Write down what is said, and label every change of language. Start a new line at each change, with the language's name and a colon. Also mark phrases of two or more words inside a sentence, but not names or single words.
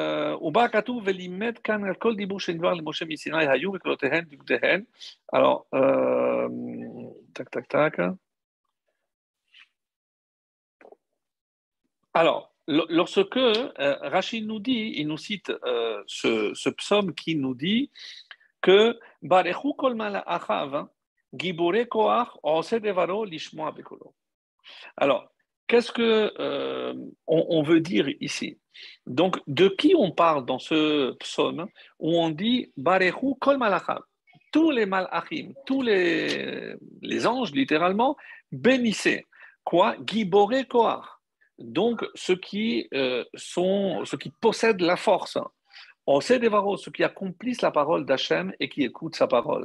French: Alors, tac, tac, tac. Alors, lorsque Rachid nous dit, il nous cite ce psaume qui nous dit que
Hebrew: ברכו כל מלאכיו, גיבורי כוח, עושי דברו לשמוע בקולו.
French: Alors, qu'est-ce que on veut dire ici? Donc, de qui on parle dans ce psaume où on dit
Hebrew: ברכו כל מלאכים,
French: tous les malachim, tous les anges, littéralement, bénissez.
Hebrew: Quoi? גיבורי כוח.
French: Donc, ceux qui possèdent la force. On sait des varos, ceux qui accomplissent la parole d'Hachem et qui écoutent sa parole.